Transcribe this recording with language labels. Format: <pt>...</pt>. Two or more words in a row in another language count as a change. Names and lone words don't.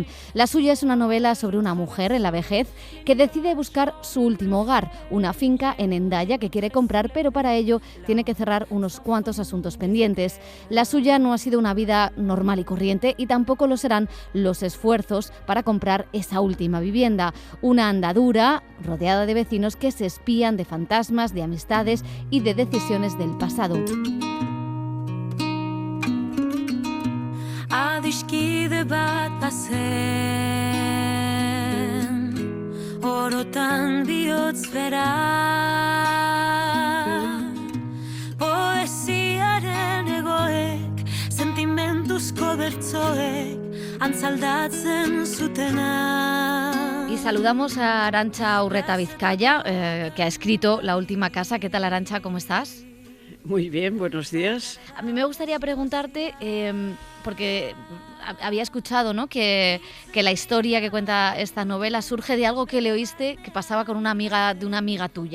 <es>La suya es una novela sobre una mujer en la vejez que decide buscar su último hogar, una finca en Hendaya que quiere comprar, pero para ello tiene que cerrar unos cuantos asuntos pendientes. La suya no ha sido una vida normal y corriente y tampoco lo serán los esfuerzos para comprar esa última vivienda. Una andadura rodeada de vecinos que se espían de fantasmas, de amistades y de decisiones del pasado.</es> <eu>Adiskide bat bazen, orotan bihotz bera, poesiaren egoek, sentimentuzko bertsoek, antzaldatzen zutena.</eu> <es>Y saludamos a Arantxa Urreta-Vizcaya, que ha escrito La última casa. ¿Qué tal, Arantxa? ¿Cómo estás? Muy bien, buenos días. A mí me gustaría preguntarte, porque había escuchado, ¿no?, que la historia que cuenta esta novela surge de algo que le oíste que pasaba con una amiga tuya.</es>